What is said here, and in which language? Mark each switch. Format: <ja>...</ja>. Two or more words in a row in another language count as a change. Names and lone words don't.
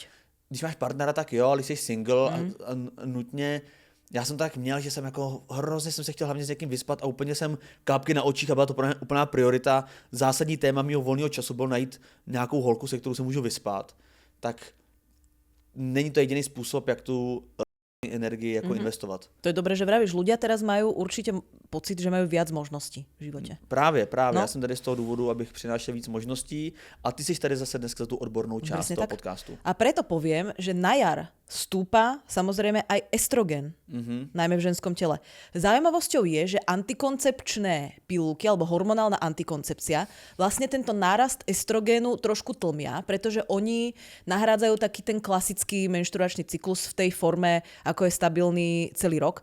<cs>Když máš partnera, tak jo, ale jsi single a nutně, já jsem to tak měl, že jsem jako hrozně jsem se chtěl hlavně s někým vyspat a úplně jsem klapky na očích a byla to pro mě úplná priorita. Zásadní téma mého volného času bylo najít nějakou holku, se kterou se můžu vyspat. Tak není to jediný způsob, jak tu energii jako investovat.</cs> <sk>To je dobré, že vravíš. Ľudia teraz majú určite pocit, že majú viac možností v živote.</sk> <cs>Právě. No. Já jsem tady z toho důvodu, abych přinášel víc možností a ty jsi tady zase dneska za tu odbornou část</cs> <sk>Presne</sk> <cs>toho</cs> <sk>tak.</sk> <cs>podcastu.</cs> <sk>A preto poviem, že na jar stúpa samozrejme aj estrogen, najmä v ženskom tele. Zaujímavosťou je, že antikoncepčné pilulky alebo hormonálna antikoncepcia vlastne tento nárast estrogénu trošku tlmia, pretože oni nahrádzajú taký ten klasický menštruačný cyklus v tej forme, ako je stabilný celý rok.</sk>